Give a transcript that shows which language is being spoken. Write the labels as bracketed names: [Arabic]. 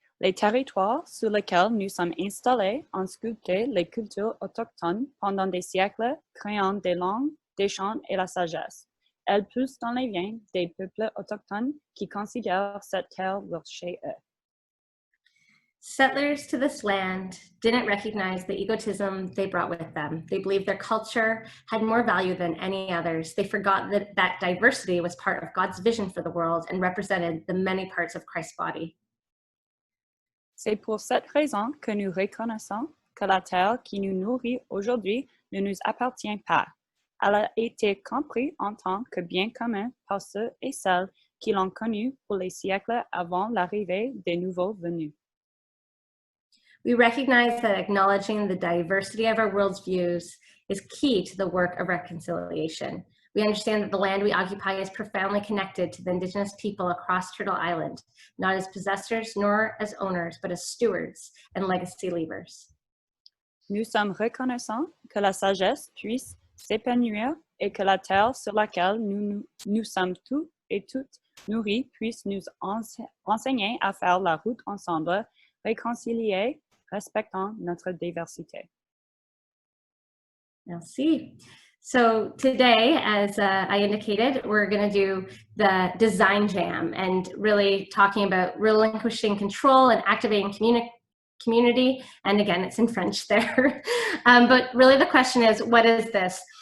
[French] Les territoires sur lesquels nous sommes installés ont sculpté les cultures autochtones pendant des siècles, créant des langues, des chants et la sagesse. Elles poussent dans les veines des peuples autochtones qui considèrent cette terre leur chez eux. [English] Settlers to this land didn't recognize the egotism they brought with them. They believed their culture had more value than any others. They forgot that diversity was part of God's vision for the world and represented the many parts of Christ's body. [French] C'est pour cette raison que nous reconnaissons que la terre qui nous nourrit aujourd'hui ne nous appartient pas. Elle a été comprise en tant que bien commun par ceux et celles qui l'ont connue pour les siècles avant l'arrivée des nouveaux venus. [English] We recognize that acknowledging the diversity of our world's views is key to the work of reconciliation. We understand that the land we occupy is profoundly connected to the Indigenous people across Turtle Island, not as possessors nor as owners, but as stewards and legacy leavers. [French] Nous sommes reconnaissants que la sagesse puisse s'épanouir et que la terre sur laquelle nous sommes tous et toutes nourris puisse nous enseigner à faire la route ensemble, réconciliés, respectant notre diversité. Merci. [English] So today, as I indicated, we're going to do the design jam and really talking about relinquishing control and activating community. And again, it's in French there. But really the question is, what is this?